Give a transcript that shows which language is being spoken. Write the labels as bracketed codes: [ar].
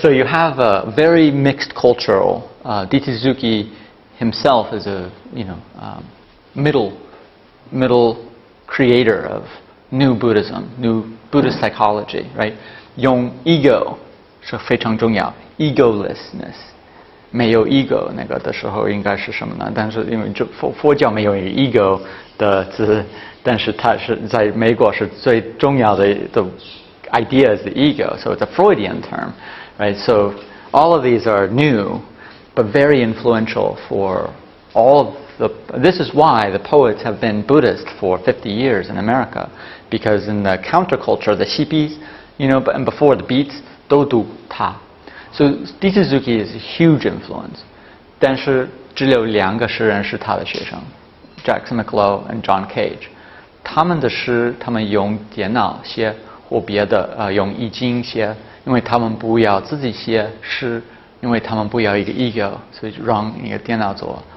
[en] So you have a very mixed cultural. D.T. Suzuki himself is a middle creator of new Buddhism, new Buddhist psychology, right? [zh] 用 ego 是非常重要 ，egolessness， 没有 ego 那个的时候应该是什么呢？但是因为佛教没有 ego 的字，但是它是在美国是最重要的 [en] idea is the ego, so it's a Freudian term, right? So all of these are new, but very influential for all of this is why the poets have been Buddhist for 50 years in America, because in the counterculture, the hippies, and before the Beats, [zh] 都读他。 [en] So D.T. Suzuki is a huge influence. [zh] 但是只有2个诗人是他的学生 ，Jackson McLough and John Cage。他们的诗，他们用电脑写或别的用易经写，因为他们不要自己写诗，因为他们不要一个 ego， 所以让一个电脑做。